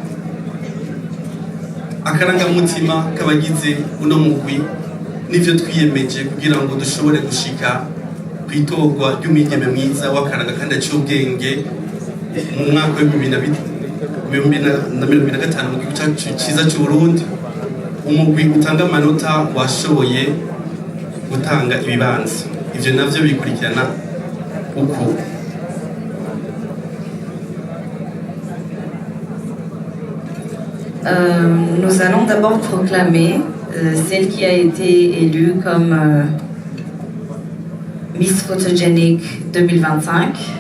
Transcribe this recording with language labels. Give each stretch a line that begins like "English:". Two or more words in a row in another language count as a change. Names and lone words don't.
Rundi: akarangamutima k'abagize uno mugwi n'ivyo twiyemeje kugira ngo dushobore gushika kw'itorwa ry'umwigeme mwiza w'akaranga kandi aciye ubwenge mu mwaka wa 2025 mu gihugu cyacu cyiza cy'Uburundi umugwi utanga amanota washoboye gutanga ibibanza ivyo navyo bikurikirana uko
French: Nous allons d'abord proclamer celle qui a été élue comme Miss Photogenic 2025.